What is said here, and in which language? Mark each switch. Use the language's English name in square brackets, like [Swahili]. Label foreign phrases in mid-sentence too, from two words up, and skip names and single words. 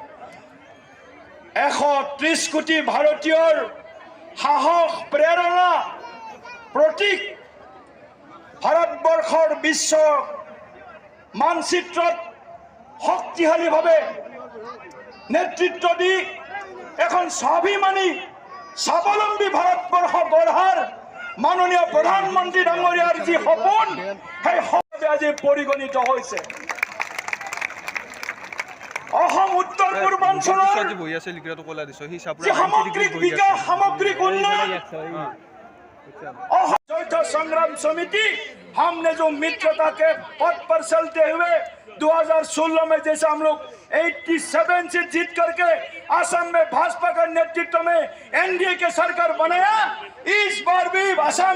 [Assamese] 130 কোটি ভাৰতীয়ৰ সাহস প্ৰেৰণা প্ৰতীক ভাৰতবৰ্ষৰ বিশ্ব মানচিত্ৰত শক্তিশালীভাৱে নেতৃত্ব দি এখন স্বাভিমানী স্বাৱলম্বী ভাৰতবৰ্ষ গঢ়াৰ মাননীয় প্ৰধানমন্ত্ৰী ডাঙৰীয়াৰ যি সপোন সেই সপোন আজি পৰিগণিত হৈছে অসম উত্তৰ পূৰ্বাঞ্চলৰ যি সামগ্ৰিক বিকাশ সামগ্ৰিক উন্নয়ন [Hindi] चौथा संग्राम समिति हमने जो मित्रता के पथ पर चलते हुए 2016 में जैसे हम लोग 87 से जीत करके असम में भाजपा का नेतृत्व में एनडीए के सरकार बनाया इस बार भी असम